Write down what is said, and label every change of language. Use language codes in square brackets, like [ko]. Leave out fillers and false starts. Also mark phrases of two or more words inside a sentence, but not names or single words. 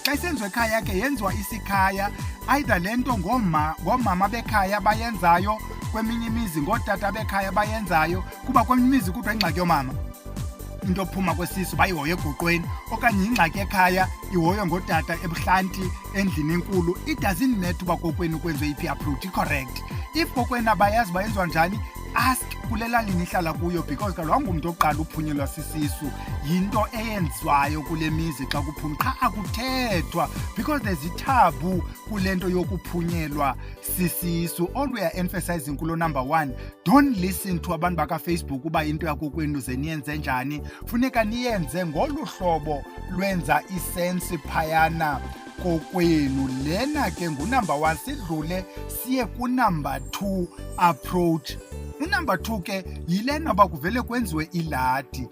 [xh] Xa isenziwa ekhaya ke yenziwa isikhaya, either le nto ngoomama bekhaya bayenzayo, kweminye imizi ngootata bekhaya bayenzayo, kuba kweminye imizi kuthiwa ingxaki yomama. into ophuma kwesisu bayihoye egoqweni, okanye ingxaki ekhaya ihoywe ngotata ebuhlanti endlini enkulu. [en] It doesn't matter [xh] uba kokwenu kwenziwe iphi approach, i-correct. If kokwenu abayazi bayenziwa njani, ask kule lali nihlala kuyo, because kaloku wangumntu oqala uphunyelwa sisisu. Yinto eyenziwayo kule mizi xa kuphuma, qha akuthethwa [en] because there's [xh] ithabu kule nto yokuphunyelwa sisisu. [en] All we are emphasizing [xh] kulo [en] number one, don't listen to [xh] abantu bakaFacebook uba into yakokwenu ze niyenze njani. Funeka niyenze ngolu hlobo lwenza isensi phayana kokwenu. Lena ke ngunumber one. Sidlule siye kunumber [en] two approach. [xh] Unumber two ke yilena uba kuvele kwenziwe iladi.